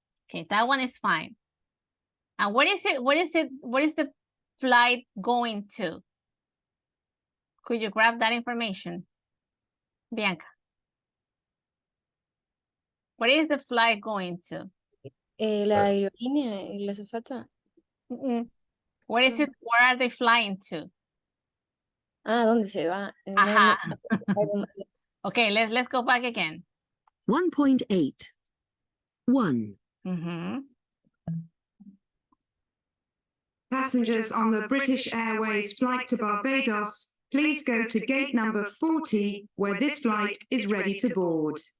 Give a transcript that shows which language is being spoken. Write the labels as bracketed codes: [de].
[en] Okay, that one is fine. And what is it? What is the flight going to? Could you grab that information? Bianca. What is the flight going to? [es] La aerolínea y la azafata. [en] What is it? Where are they flying to? [es] Ah, ¿dónde se va? No, Ajá. no. [en] Okay, let's go back again. 1.8. 1. Passengers on the British Airways flight to Barbados, please go to gate number 40, where this flight is ready to board.